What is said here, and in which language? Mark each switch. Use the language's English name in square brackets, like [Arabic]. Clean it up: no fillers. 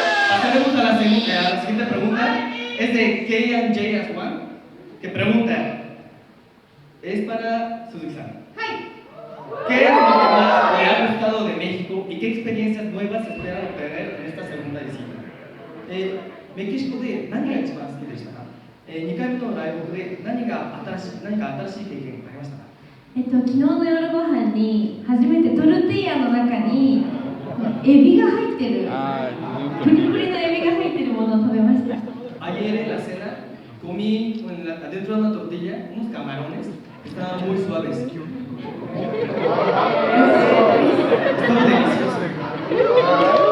[Spanish] Pasaremos a la siguiente pregunta. Es de K&J as One, que pregunta, es para Suzuki-san. ¿Qué es lo que más le ha gustado de México y qué experiencias nuevas esperan obtener en esta segunda visita? [Japanese] メキシコで何が一番好きでしたか？2回目のライブで何か新しい経験ありましたか？昨日の夜ご飯に初めてトルティーヤの中にエビが入ってる、プリプリのエビが入ってるものを食べました。 [Spanish] Ayer en la cena comí adentro de una tortilla unos camarones que estaban muy suaves. Estaba delicioso.